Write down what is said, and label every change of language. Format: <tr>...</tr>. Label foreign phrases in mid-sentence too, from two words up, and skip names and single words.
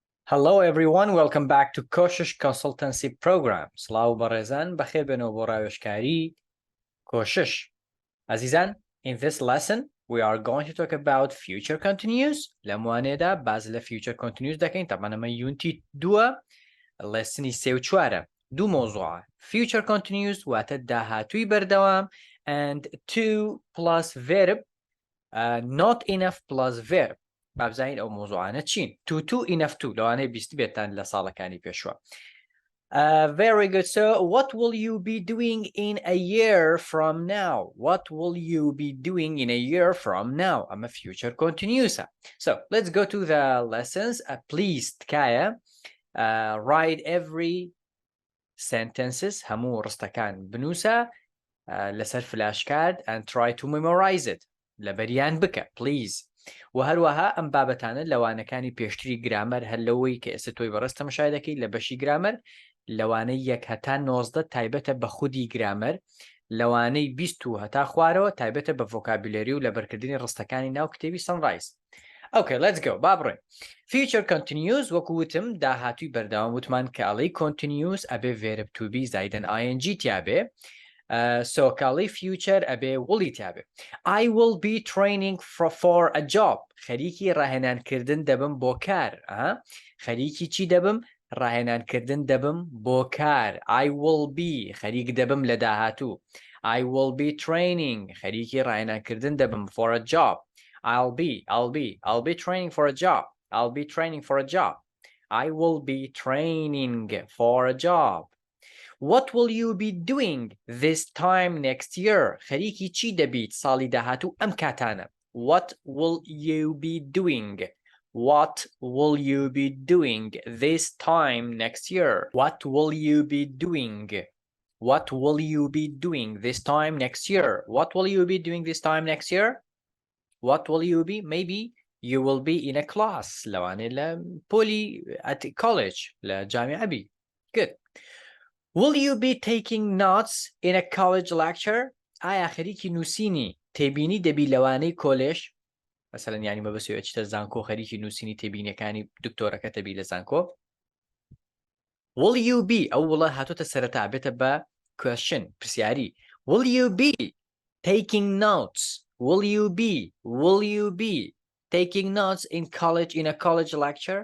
<en>Hello everyone, welcome back to کۆشش consultancy program.</en> <ckb>سڵاو بەڕێزان بەخێر بێنەوە بۆ ڕاوێژکاری کۆشش. عزیزان,</ckb> <en>in this lesson we are going to talk about future continuous.</en> <ckb>لەموانێدا باز لە</ckb> <en>future continuous</en> <ckb>دەکەین. طبعا ئەمە یونتی 2 لەسنی 3 و 4 دوو مۆزوعە.</ckb> <en>future continuous</en> <ckb>واتە داهاتووی بەردەوام</ckb> <en>and to plus verb, not enough plus verb.</en> <ckb>بابزین ئەو مۆزوعانە چین؟</ckb> <en>to enough to</en> <ckb>لەوانەیە بیستی بێتان لە ساڵەکانی پێشوە.</ckb> <en>Very good. So what will you be doing in a year from now? What will you be doing in a year from now? I'm a future continuous. So let's go to the lessons. Please Kaya, write every sentences</en> <ckb>هەموو ڕستەکان بنووسە لەسەر</ckb> <en>flashcard and try to memorize it.</en> <ckb>لەبەریان بکە please. و هەروەها ئەم بابەتانە لەوانەکانی پێشتری گرامەر هەر لەوەی کە ئێستا تۆی بەڕێز تەماشای دەکەی لە بەشی گرامەر لەوانەی 1 هەتا 19 تایبەتە بە خودی گرامەر لەوانەی 20 هەتا خوارەوە تایبەتە بە ڤۆکابولێری و لە بەرکردنی ڕستەکانی ناو کتێبی سەنڕایز.</ckb> <en>Okay, let's go.</en> <ckb>با بڕێن.</ckb> <en>Future continuous</en> <ckb>وەکو وتم داهاتووی بەردەوام وتمان کە ئەڵەی continuous ئەبێ</ckb> <en>verb to be</en> <ckb>زایدەن ing تیابێ. So کاڵی future ئەبێ وڵی تیابێ.</ckb> <en>I will be training for a job.</en> <ckb>خەریکی ڕاهێنانکردن دەبم بۆ کار. خەریکی چی دەبم؟ ڕاهێنانکردن دەبم بۆ کار.</ckb> <en>I will be</en> <ckb>خەریک دەبم لە داهاتوو.</ckb> <en>I will be training</en> <ckb>خەریکی ڕاهێنانکردن دەبم</ckb> <en>for a job. I'll be training for a job. I'll be training for a job. I will be training for a job. What will you be doing this time next year?</en> <ckb>خەریکی چی دەبیت ساڵی داهاتوو ئەم کاتانە؟</ckb> <en>What will you be doing? What will you be doing this time next year? What will you be doing? What will you be doing this time next year? What will you be doing this time next year? What will you be? Maybe you will be in a class.</en> <ckb>لەوانێ لە پۆلی</ckb> <en>at college</en> <ckb>لە جامعە بی. Good.</ckb> <en>Will you be taking notes in a college lecture?</en> <ckb>ئایا خەریکی نووسینی تێبینی دەبی لەوانەی کۆلێژ؟ مەسەلەن یانی مەبەستیەوە چیتە زانکۆ خەریکی نووسینی تێبینیەکانی دکتۆرەکە دەبی لە زانکۆ؟</ckb> <en>Will you be</en> <ckb>ئەو وڵە هاتوتە سەرەتا بێتە بە question پرسیاری.</ckb> <en>Will you be taking notes? Will you be taking notes in a college lecture?</en>